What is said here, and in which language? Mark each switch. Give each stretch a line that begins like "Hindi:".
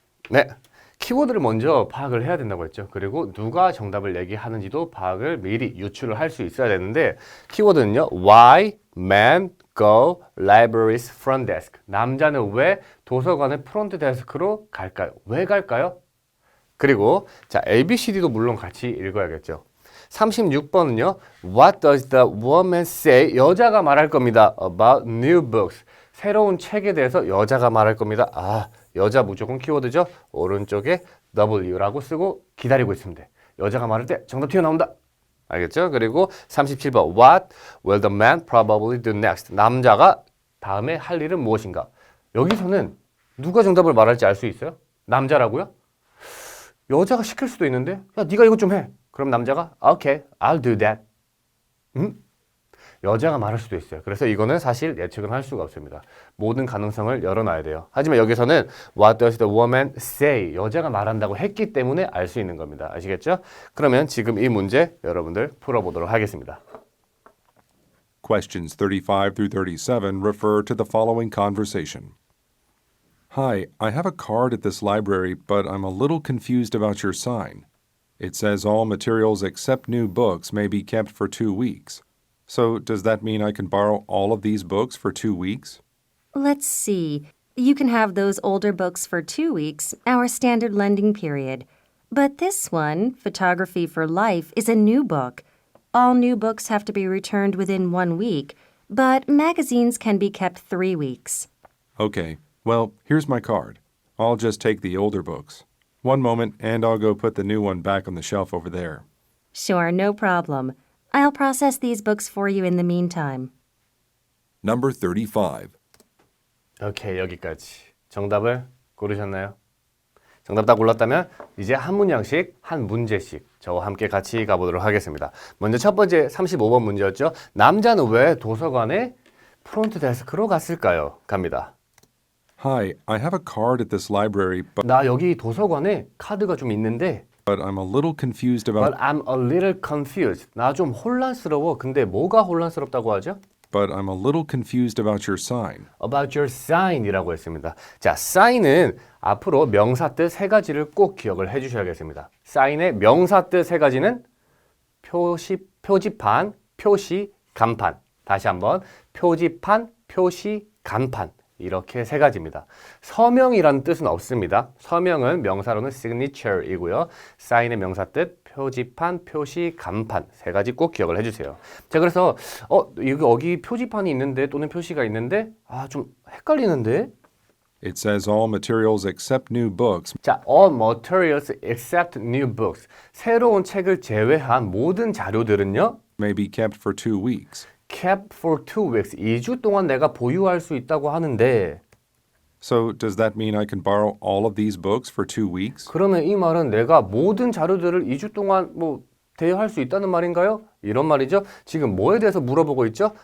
Korean: 네, 키워드를 먼저 파악을 해야 된다고 했죠. 그리고 누가 정답을 얘기하는지도 파악을 미리 유추를 할 수 있어야 되는데, 키워드는요,
English: why men go libraries front desk.
Korean: 남자는 왜 도서관의 프론트 데스크로 갈까요? 왜 갈까요? 그리고 자, ABCD도 물론 같이 읽어야겠죠.
English: 36번은요, what does the woman say?
Korean: 여자가 말할 겁니다.
English: about new books.
Korean: 새로운 책에 대해서 여자가 말할 겁니다. 여자 무조건 키워드죠. 오른쪽에 W라고 쓰고 기다리고 있으면 돼. 여자가 말할 때 정답 튀어나온다. 알겠죠?
English: 그리고 37번 What will the man probably do next?
Korean: 남자가 다음에 할 일은 무엇인가? 여기서는 누가 정답을 말할지 알 수 있어요? 남자라고요? 여자가 시킬 수도 있는데 야, 네가 이것 좀 해. 그럼 남자가
English: Okay, I'll do that.
Korean: 여자가 말할 수도 있어요. 그래서 이거는 사실 예측은 할 수가 없습니다. 모든 가능성을 열어놔야 돼요. 하지만 여기서는
English: What does the woman say?
Korean: 여자가 말한다고 했기 때문에 알 수 있는 겁니다. 아시겠죠? 그러면 지금 이 문제 여러분들 풀어보도록 하겠습니다.
English: Questions 35 through 37 refer to the following conversation. Hi, I have a card at this library, but I'm a little confused about your sign. It says all materials except new books may be kept for 2 weeks. So does that mean I can borrow all of these books for 2 weeks? Let's see. You can have those older books for 2 weeks, our standard lending period. But this one, Photography for Life, is a new book. All new books have to be returned within 1 week, but magazines can be kept 3 weeks. Okay, well, here's my card. I'll just take the older books. One moment, and I'll go put the new one back on the shelf over there. Sure, no problem. I'll process these books for you in the meantime. Number 35.
Korean: 오케이, 여기까지. 정답을 고르셨나요? 정답 다 골랐다면 이제 한 문장씩, 한 문제씩 저와 함께 같이 가보도록 하겠습니다. 먼저 첫 번째 35번 문제였죠. 남자는 왜 도서관에 프론트 데스크로 갔을까요? 갑니다.
English: Hi, I have a card at this library,
Korean: 나 여기 도서관에 카드가 좀 있는데
English: but I'm a little confused about But I'm a little confused.
Korean: 나 좀 혼란스러워. 근데 뭐가 혼란스럽다고 하죠?
English: but I'm a little confused about your sign. About your
Korean: sign이라고 했습니다. 자, sign은 앞으로 명사 뜻 세 가지를 꼭 기억을 해주셔야겠습니다. sign의 명사 뜻 세 가지는 표지판, 표시, 간판. 다시 한번 표지판, 표시, 간판. 이렇게 세 가지입니다. 서명이라는 뜻은 없습니다. 서명은 명사로는 signature이고요. sign의 명사 뜻, 표지판, 표시, 간판 세 가지 꼭 기억을 해주세요. 자, 그래서 여기 표지판이 있는데 또는 표시가 있는데 좀 헷갈리는데?
English: It says all materials except new books 자, all materials except new books.
Korean: 새로운 책을 제외한 모든 자료들은요.
English: may be kept for 2 weeks. kept for 2 weeks.
Korean: 2주 동안 내가 보유할 수 있다고 하는데
English: So does that mean I can borrow all of these books for 2 weeks?
Korean: 그러면 이 말은 내가 모든 자료들을 2주 동안 대여할 수 있다는 말인가요? 이런 말이죠. 지금 뭐에 대해서 물어보고 있죠?